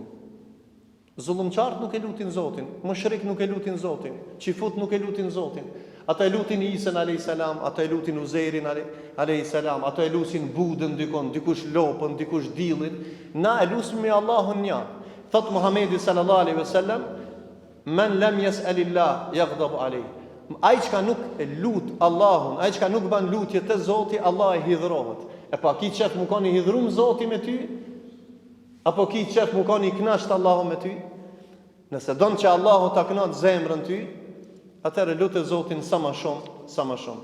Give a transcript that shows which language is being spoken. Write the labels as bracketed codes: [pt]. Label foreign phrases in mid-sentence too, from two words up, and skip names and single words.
[sq] Zullumqart nuk e lutin Zotin, mushrik nuk e lutin Zotin, qifut nuk e lutin Zotin. Ata e lutin Isën [ar] عليه السلام, [sq] ata e lutin Uzairin [ar] عليه السلام, [sq] ata e lutin Budën dikon, dikush lopën, dikush dillin. Na e lutim me Allahun një. Thot Muhamedi [ar] صلى الله عليه وسلم, "من لم يسأل الله يغضب عليه." [sq] Ai që nuk e lut Allahun, ai që nuk ban lutje te Zoti, Allah e hidhrohet. E pa ki qef më kanë i hidhrum Zoti me ty? Apo ki qef më kanë i knasht Allahu me ty? Nëse don që Allahu ta kënaqë zemrën ty, atëherë lutë Zotin sa më shumë, sa më shumë.